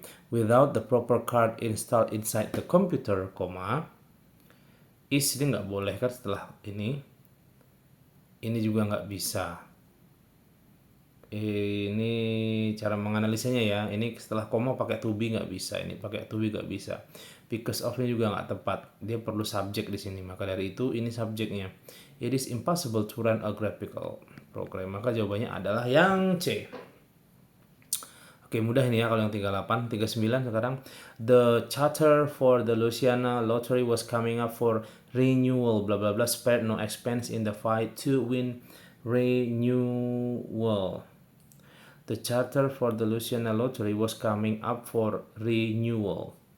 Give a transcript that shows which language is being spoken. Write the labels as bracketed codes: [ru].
[en] Without the proper card installed inside the computer, [id] is ini nggak boleh kan setelah ini juga nggak bisa. Ini cara menganalisanya ya. Ini setelah koma pakai to be nggak bisa, ini pakai to be nggak bisa. Because of-nya juga nggak tepat, dia perlu subjek di sini. Maka dari itu ini subjeknya. [en] It is impossible to run a graphical program. [id] Maka jawabannya adalah yang C. Oke, mudah ini ya kalau yang 38. 39 sekarang. [en] The charter for the Louisiana Lottery was coming up for renewal, blah blah blah, spared no expense in the fight to win renewal. The charter for the Louisiana Lottery was coming up for renewal.